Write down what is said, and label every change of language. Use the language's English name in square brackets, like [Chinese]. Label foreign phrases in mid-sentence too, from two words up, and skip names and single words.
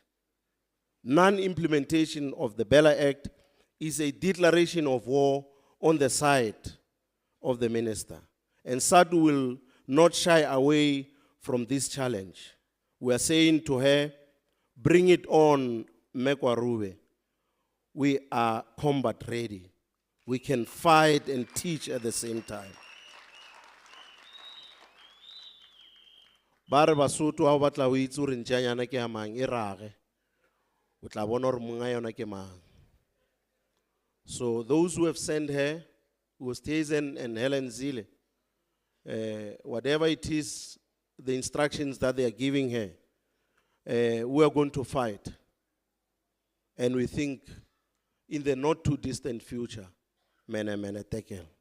[English] Non-implementation of the Bella Act is a declaration of war on the side of the minister. And Sadtu will not shy away from this challenge. We are saying to her, bring it on, Mekwarube. We are combat ready. We can fight and teach at the same time. [Southern Sotho] Ba re Basotho ha o batla ho itse hore ntjanyana ke ya mang e rage. O tla bona hore monga yona ke mang. [English] So those who have sent her, Oosthuizen and Helen Zille, whatever it is, the instructions that they are giving her, we are going to fight. And we think in the not too distant future, mene tekel.